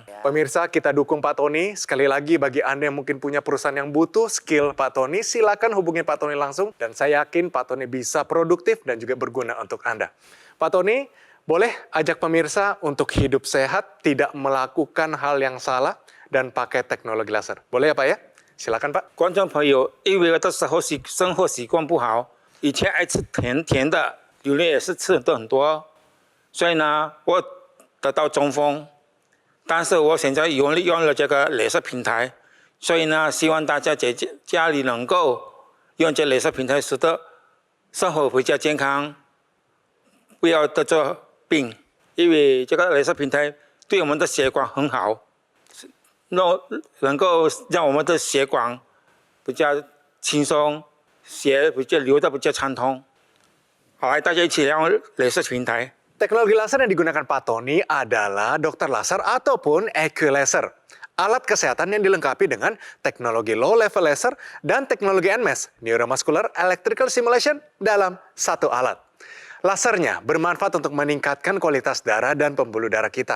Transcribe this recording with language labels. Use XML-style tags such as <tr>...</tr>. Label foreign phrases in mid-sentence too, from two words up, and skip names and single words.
<id>Pemirsa, kita dukung Pak Tony. Sekali lagi bagi Anda yang mungkin punya perusahaan yang butuh skill Pak Tony, silakan hubungi Pak Tony langsung. Dan saya yakin Pak Tony bisa produktif dan juga berguna untuk Anda. Pak Tony, boleh ajak pemirsa untuk hidup sehat, tidak melakukan hal yang salah, dan pakai teknologi laser. Boleh ya Pak ya? Silakan Pak.</id> <zh>观众朋友，因为我的生活习惯不好，以前爱吃甜的，榴莲也是吃的很多，所以呢，我得到中风。但是我现在用了这个镭射平台，所以呢，希望大家在家里能够用这镭射平台，使得生活比较健康，不要得这病。因为这个镭射平台对我们的血管很好，能够让我们的血管比较轻松，血比较流得比较畅通。好，来大家一起用镭射平台。</zh> <id>Teknologi laser yang digunakan Pak Tony adalah dokter laser ataupun EQ-laser. Alat kesehatan yang dilengkapi dengan teknologi</id> <en>low-level laser</en> <id>dan teknologi NMES,</id> <en>Neuromuscular Electrical Stimulation,</en> <id>dalam satu alat. Lasernya bermanfaat untuk meningkatkan kualitas darah dan pembuluh darah kita.</id>